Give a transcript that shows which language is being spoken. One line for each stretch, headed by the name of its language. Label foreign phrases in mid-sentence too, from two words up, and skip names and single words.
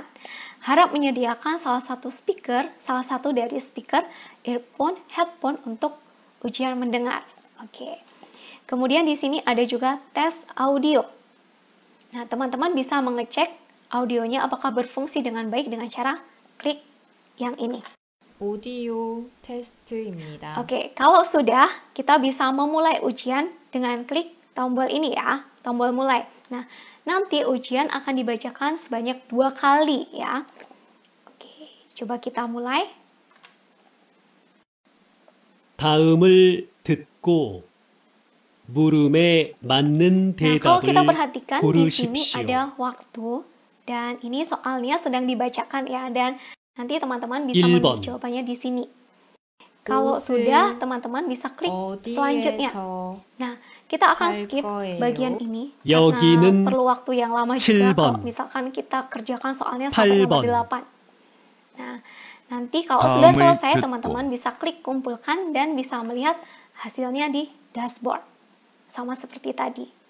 Indonesian: Harap menyediakan salah satu dari
English: speaker, earphone, headphone
Indonesian: untuk ujian mendengar. Oke. Kemudian di sini ada juga tes audio. Nah, teman-teman bisa mengecek audionya apakah berfungsi dengan baik dengan cara klik yang ini.
Korean: 오디오 테스트입니다.
Indonesian: Oke, kalau sudah, kita bisa memulai ujian dengan klik tombol ini ya, tombol mulai. Nah, nanti ujian akan dibacakan sebanyak 2 kali ya. Oke, coba kita mulai.
Korean: 다음을 듣고 물음에 맞는
Indonesian: Nah, kalau kita
Korean: 대답을
Indonesian: perhatikan di sini
Korean: 고르십시오.
Indonesian: ada waktu dan ini soalnya sedang dibacakan ya, dan nanti teman-teman bisa
Korean: 1번.
Indonesian: menulis jawabannya di sini. Kalau
Korean: 옷을
Indonesian: sudah, teman-teman bisa klik selanjutnya.
Korean: 어디에서
Indonesian: Nah, kita akan
Korean: 살
Indonesian: skip
Korean: 거예요?
Indonesian: bagian ini
Korean: 여기는
Indonesian: karena perlu waktu yang lama juga
Korean: 7번.
Indonesian: kalau misalkan kita kerjakan soalnya sampai nomor
Korean: 8번.
Indonesian: 8. Nah, nanti kalau
Korean: 다음을
Indonesian: sudah selesai,
Korean: 듣고.
Indonesian: teman-teman bisa klik kumpulkan dan bisa melihat hasilnya di dashboard. Sama seperti tadi.